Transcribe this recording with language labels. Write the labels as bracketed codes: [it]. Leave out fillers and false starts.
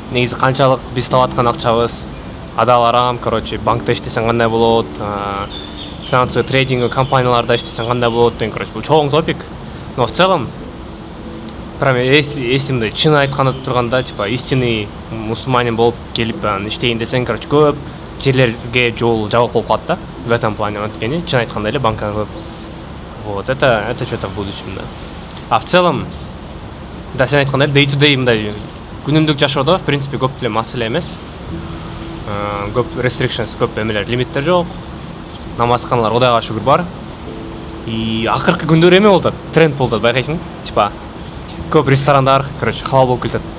[ky] Негизи канчалык биз таап аткан акчабыз адал арам, короче, банкта иштесең кандай болот, [ru] финансовый трейдинг [ky] компанияларда иштесең кандай болот деген, короче, бул чоң топик. [ru] Но в целом прям [ky] эсимде чын айтканда турганда, типа [ru] истинный мусульманин [ky] болуп келип иштейин десең, короче, көп жерлерге жол жабык болуп калат да. [ru] В этом плане [ky] анткени чын айтканда эле банкка көп. [ru] Вот, это что-то в будущем, да. А в целом, да, [ky] сен айткандай [en] day to day [ky] мындай күнүмдүк жашоодо [ru] в принципе [ky] көп деле маселе эмес. Көп [en] restrictions, [ky] көп эмелер, лимиттер жок. Намазканалар Кудайга шүгүр бар. И акыркы күндөр эме болуп атат, тренд болуп атат, байкайсың? Типа көп ресторандар, короче, халал болуп келатат.